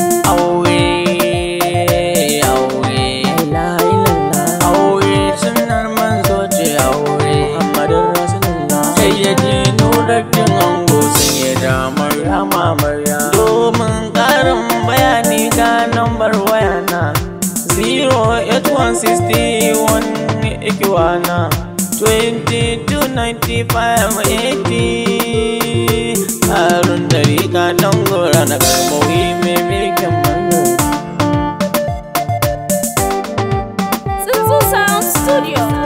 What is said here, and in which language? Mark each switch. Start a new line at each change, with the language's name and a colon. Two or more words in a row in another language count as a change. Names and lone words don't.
Hausa: Aure, aure.
Arabic: لا إله إلا الله.
Hausa: Aure sunnar manzo ce aure.
Arabic: محمد رسول الله.
Hausa: Sayyidi Nuruddin Ango, Sayyida Maryama, Maryama. Domin ƙarin bayani ga nambar wayana,
English: zero eight one sixty one Ikiwana, twenty two ninety five eighty.
Hausa: Harun Dariƙa ɗan gora na kalmomi mai mulkin manzo. Tsuntsu Sound Studio.